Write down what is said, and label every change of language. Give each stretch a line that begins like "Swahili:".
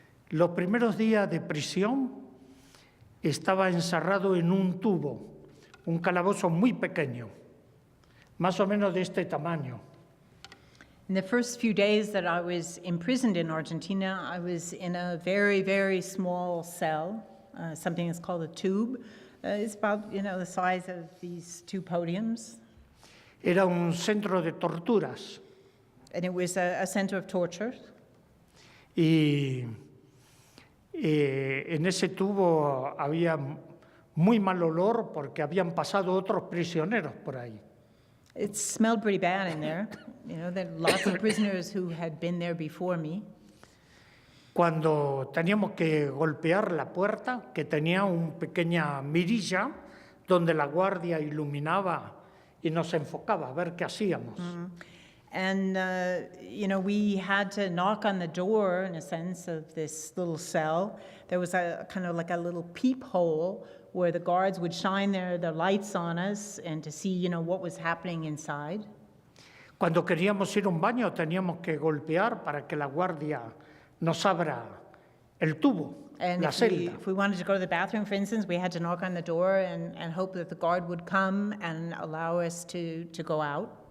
Spanish: Los primeros días de prisión estaba encerrado en un tubo, un calabozo muy pequeño, más o menos de este tamaño.
English: In the first few days that I was imprisoned in Argentina, I was in a very, very small cell, something that's called a tube. It's about, you know, the size of these 2 podiums.
Spanish: Era un centro de torturas.
English: And it was a center of torture.
Spanish: Y en ese tubo había muy mal olor porque habían pasado otros prisioneros por ahí.
English: It smelled pretty bad in there. You know, there are lots of prisoners who had been there before me.
Spanish: Cuando teníamos que golpear la puerta, que tenía una pequeña mirilla donde la guardia iluminaba y nos enfocaba a ver qué hacíamos.
English: And, you know, we had to knock on the door, in a sense, of this little cell. There was a kind of like a little peephole where the guards would shine their lights on us and to see, you know, what was happening inside.
Spanish: Cuando queríamos ir a un baño, teníamos que golpear para que la guardia nos abra el tubo,
English: And
Spanish: la celda.
English: if we wanted to go to the bathroom, for instance, we had to knock on the door and hope that the guard would come and allow us to go out.